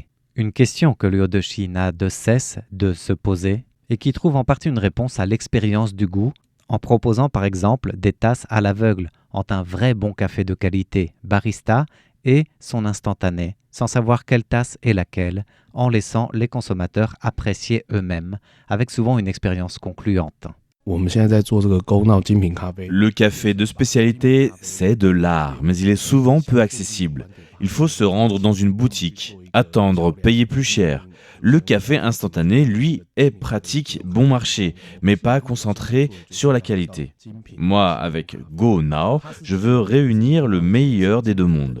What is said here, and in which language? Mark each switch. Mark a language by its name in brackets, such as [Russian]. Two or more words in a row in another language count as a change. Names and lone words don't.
[French] Une question que Liu Deshi n'a de cesse de se poser et qui trouve en partie une réponse à l'expérience du goût en proposant par exemple des tasses à l'aveugle entre un vrai bon café de qualité barista et son instantané, sans savoir quelle tasse est laquelle, en laissant les consommateurs apprécier eux-mêmes, avec souvent une expérience concluante. [Chinese] 我们现在在做这个勾闹精品咖啡， [French] Le café de spécialité, c'est de l'art, mais il est souvent peu accessible. Il faut se rendre dans une boutique, attendre, payer plus cher. Le café instantané, lui, est pratique, bon marché, mais pas concentré sur la qualité. Moi, avec Go Now, je veux réunir le meilleur des deux mondes.